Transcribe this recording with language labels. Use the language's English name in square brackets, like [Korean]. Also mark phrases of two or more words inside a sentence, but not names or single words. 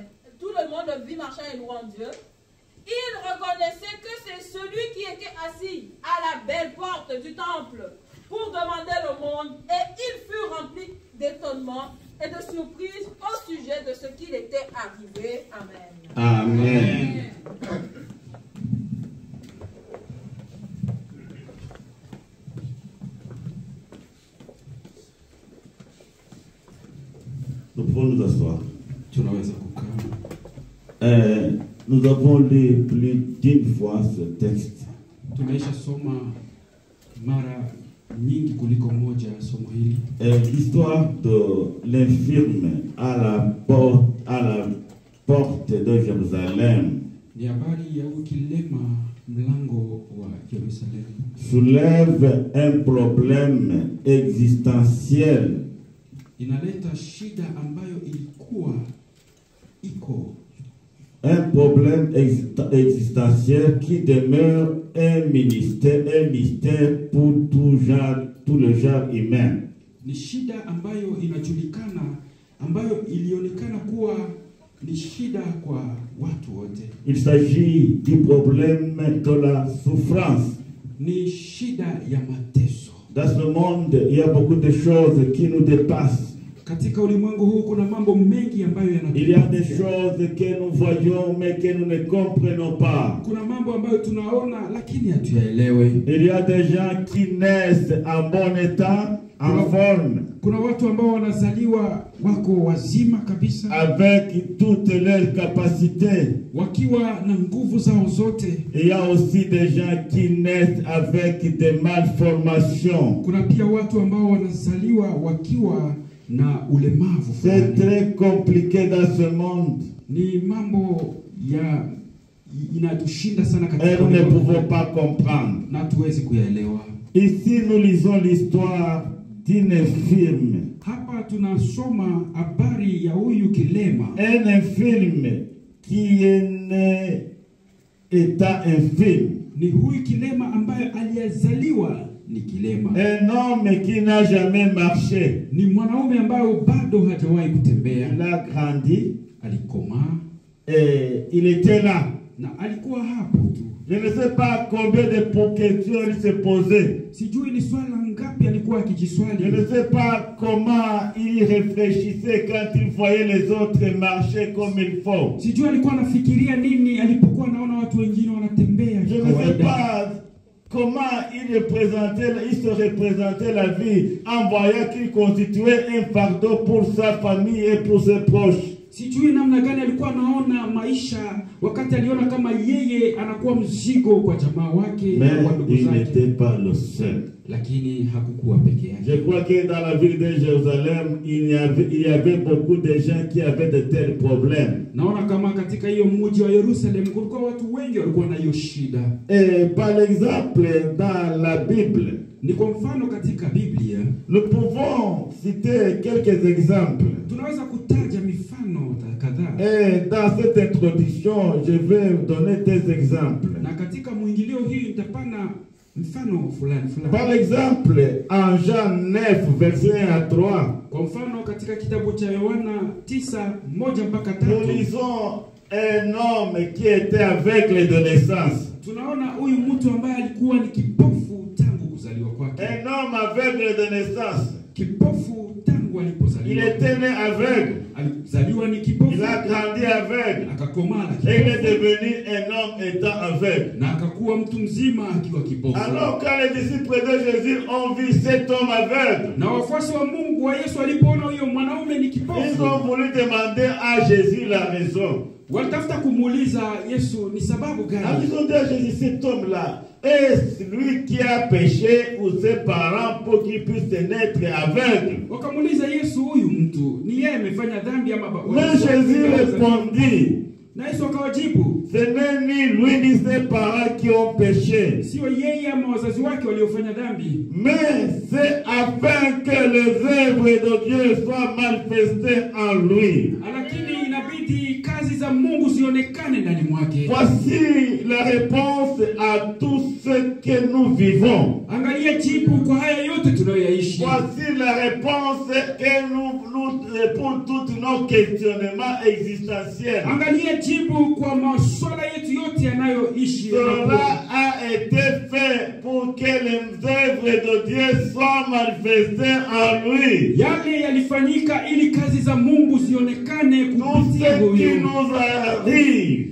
[French] Tout le monde le vit marchant et louant Dieu. Il reconnaissait que c'est celui qui était assis à la belle porte du temple pour demander l'aumône, et il fut rempli d'étonnement et de surprise au sujet de ce qu'il était arrivé. Amen. Amen. Nous pouvons nous asseoir. [Swahili] Tunaweza kukaa. [French] Nous avons lu plus d'une fois ce texte. [Swahili] Tumeisha soma mara nyingi kuliko moja somo hili. [French] L'histoire de l'infirme à la porte de Jérusalem [Swahili] Ni habari ya ukilema mlango wa Yerusalemu. [French] soulève un problème existentiel. [Swahili] Inaleta shida ambayo ilikuwa iko. [French] Un problème existentiel qui demeure un mystère pour tout le genre humain. [Swahili] Ni shida ambayo inajulikana, ambayo ilionekana kuwa ni shida kwa watu wote. [French] Il s'agit du problème de la souffrance. [Swahili] Ni shida ya mateso. [French] Dans ce monde, il y a beaucoup de choses qui nous dépassent. [Swahili] Katika ulimwengu huu kuna mambo mengi ambayo yanatupita. [French] Il y a des choses que nous voyons mais que nous ne comprenons pas. [Swahili] Kuna mambo ambayo tunaona lakini hatuyaelewe. [French] Il y a des gens qui naissent en bon état, en forme. [Swahili] Kuna watu ambao wanazaliwa wako wazima kabisa, [French] avec toutes leurs capacités. [Swahili] wakiwa na nguvu zao zote. [French] Il y a aussi des gens qui naissent avec des malformations. [Swahili] Kuna pia watu ambao wanazaliwa wakiwa na ulemavu. [French] C'est très compliqué dans ce monde. [Swahili] Ni mambo ya inatushinda sana katika. [French] Et nous ne pouvons pas comprendre. [Swahili] Na tuwezi kuyaelewa. [French] Ici nous lisons l'histoire d'une infirme. [Swahili] Hapa tunasoma habari ya huyu kilema. [French] Un infirme qui est né étant infirme. [Swahili] Ni huyu kilema ambaye aliyezaliwa ni kilema. [French] Un homme qui n'a jamais marché. [Swahili] Ni mwanaume ambaye bado hajawahi kutembea. [French] Il a grandi. [Swahili] Alikomaa. [French] Et il était là. [Swahili] Na alikuwa hapo tu. [French] Je ne sais pas combien de questions il se posait. [Swahili] Sijui ni swala ngapi alikuwa akijiswali. [French] Je ne sais pas comment il réfléchissait quand il voyait les autres marcher comme il faut. [Swahili] Sijui alikuwa anafikiria nini alipokuwa anaona watu wengine wanatembea. [French] Je ne sais pas comment il se représentait la vie en voyant qu'il constituait un fardeau pour sa famille et pour ses proches. [Swahili] Sijui namna gani alikuwa anaona maisha wakati aliona kama yeye anakuwa mzigo kwa jamaa wake na ndugu zake. [French] Mais il n'était pas le seul. [Swahili] Lakini hakukuwa peke yake. [French] Je crois que dans la ville de Jérusalem, il y avait beaucoup de gens qui avaient de tels problèmes. [Swahili] Naona kama katika hiyo mji wa Yerusalem kulikuwa watu wengi walikuwa na hiyo shida. [French] Et par exemple dans la Bible, [Swahili] ni kwa mfano katika Biblia, [French] nous pouvons citer quelques exemples. [Swahili] Tunaweza kutaja mifano kadhaa. [French] Et dans cette introduction, je vais donner des exemples. [Swahili] Na katika mwingilio hii nitapana Mfano fulani fulani. [French] Par exemple, en Jean 9, verset 1 à 3, [Swahili] Kwa mfano katika kitabu cha Yohana 9:1-3 [French] nous lisons un homme qui était aveugle de naissance. [Swahili] tunaona huyu mtu ambaye alikuwa ni kipofu tangu kuzaliwa kwake. [French] Un homme aveugle de naissance. [Swahili] Kipofu tangu [French] Il [Swahili] alipozaliwa. [French] était né aveugle. [Swahili] Alizaliwa ni kipofu. [French] Il a grandi aveugle. [Swahili] Akakomaa [French] Et il est [Swahili] kipofu. [French] devenu un homme étant aveugle. [Swahili] Na akakuwa mtu mzima akiwa kipofu. [French] Alors quand les disciples de Jésus ont vu cet homme aveugle, [Swahili] Na wafuasi wa Mungu wa Yesu walipoona huyo mwanaume ni [French] ils [Swahili] kipofu, [French] ont voulu demander à Jésus la raison. [Swahili] walitafuta kumuuliza Yesu ni sababu [French] Alors [Swahili] gani. [French] ils ont dit à Jésus, cet homme-là, est-ce lui qui a péché ou ses parents pour qu'il puisse naître aveugle? [Swahili] Wakamuuliza Yesu, huyu mtu ni yeye amefanya dhambi ama baba? [French] Mais Jésus répondit, [Swahili] Na Yesu akawajibu, [French] ce n'est ni lui ni ses parents qui ont péché, [Swahili] sio yeye ama wazazi wake waliofanya dhambi, [French] mais c'est afin que les œuvres de Dieu soient manifestées en lui. [Swahili] lakini inabidi kazi za Mungu zionekane ndani mwake. [French] Voici la réponse à tout ce que nous vivons. [Swahili] Angalia jibu kwa haya yote tunayoyaishi. [French] Voici la réponse que pour tous nos questionnements existentiels. [Swahili] Angalia jibu kwa maswala yetu yote yanayoishi. [French] Cela a été fait pour que les œuvres de Dieu soient manifestées en lui. [Swahili] Yale yalifanyika ili kazi za Mungu zionekane [French] Tout [Swahili] kupitia [French] ce qui [Swahili] huyo. [French] nous arrive,